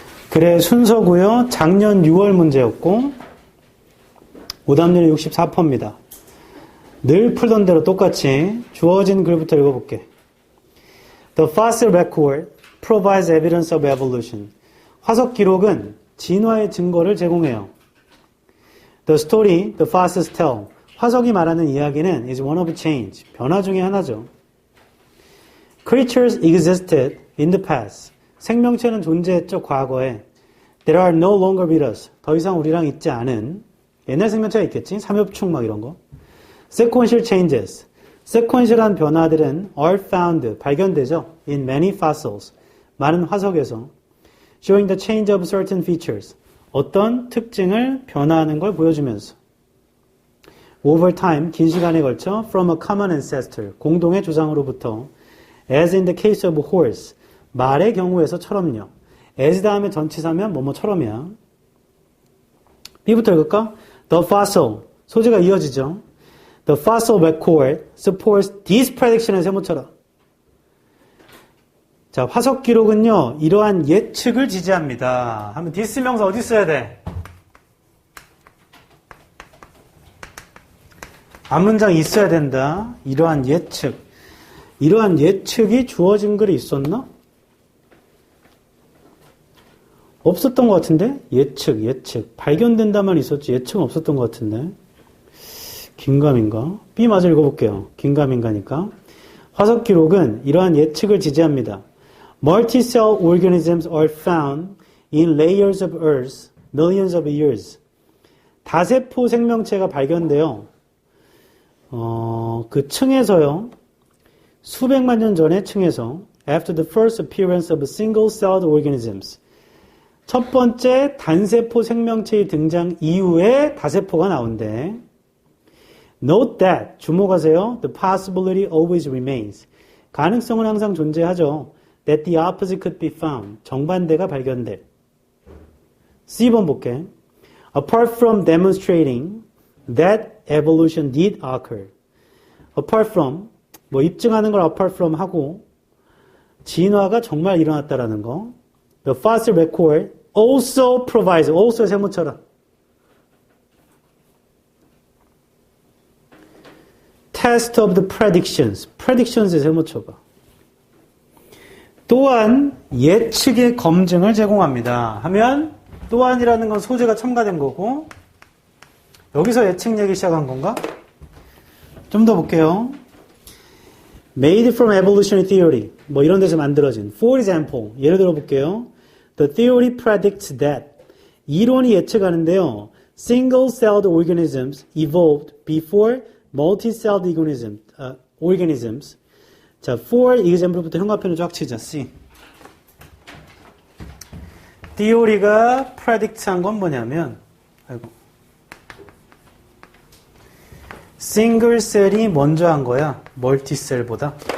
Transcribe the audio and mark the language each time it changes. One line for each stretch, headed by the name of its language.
Korean: 그래 순서고요. 작년 6월 문제였고 오답률이 64%입니다. 늘 풀던 대로 똑같이 주어진 글부터 읽어볼게.
English: The fossil record provides evidence of evolution.
Korean: 화석 기록은 진화의 증거를 제공해요.
English: The story the fossils tell.
Korean: 화석이 말하는 이야기는
English: is one of change.
Korean: 변화 중에 하나죠.
English: Creatures existed in the past.
Korean: 생명체는 존재했죠, 과거에.
English: There are no longer with us.
Korean: 더 이상 우리랑 있지 않은 옛날 생명체가 있겠지? 삼엽충 막 이런 거.
English: Sequential changes.
Korean: sequential한 변화들은
English: are found,
Korean: 발견되죠.
English: in many fossils.
Korean: 많은 화석에서.
English: showing the change of certain features.
Korean: 어떤 특징을 변화하는 걸 보여주면서.
English: over time,
Korean: 긴 시간에 걸쳐
English: from a common ancestor,
Korean: 공동의 조상으로부터
English: as in the case of horse,
Korean: 말의 경우에서처럼요. as 다음에 전치사면 뭐뭐처럼이야. B부터 읽을까?
English: The fossil,
Korean: 소재가 이어지죠.
English: The fossil record supports this prediction의
Korean: 세모처럼. 자, 화석 기록은요, 이러한 예측을 지지합니다. 하면 this 명사 어디 써야 돼? 앞문장 있어야 된다. 이러한 예측. 이러한 예측이 주어진 글이 있었나? 없었던 것 같은데? 예측. 발견된다만 있었지 예측은 없었던 것 같은데. 긴가민가? B 마저 읽어볼게요. 긴가민가니까. 화석 기록은 이러한 예측을 지지합니다.
English: Multicell organisms are found in layers of earth millions of years.
Korean: 다세포 생명체가 발견돼요. 그 층에서요. 수백만 년 전의 층에서
English: after the first appearance of single-celled organisms.
Korean: 첫 번째 단세포 생명체의 등장 이후에 다세포가 나온대.
English: Note that,
Korean: 주목하세요.
English: The possibility always remains.
Korean: 가능성은 항상 존재하죠.
English: That the opposite could be found.
Korean: 정반대가 발견돼. C번 볼게.
English: Apart from demonstrating that evolution did occur.
Korean: Apart from, 뭐 입증하는 걸 apart from 하고 진화가 정말 일어났다라는 거.
English: The fossil record also provides, also
Korean: 세모처럼.
English: Test of the predictions.
Korean: predictions의 세모처가. 또한 예측의 검증을 제공합니다. 하면 또한이라는 건 소재가 첨가된 거고 여기서 예측 얘기 시작한 건가? 좀 더 볼게요.
English: Made from evolutionary theory.
Korean: 뭐 이런 데서 만들어진.
English: For example.
Korean: 예를 들어 볼게요.
English: The theory predicts that.
Korean: 이론이 예측하는데요.
English: Single-celled organisms evolved before multi-celled organisms.
Korean: 자, for example부터 형광펜을 쫙 치자. C. theory가 predict한 건 뭐냐면 싱글셀이 먼저 한 거야. 멀티셀보다.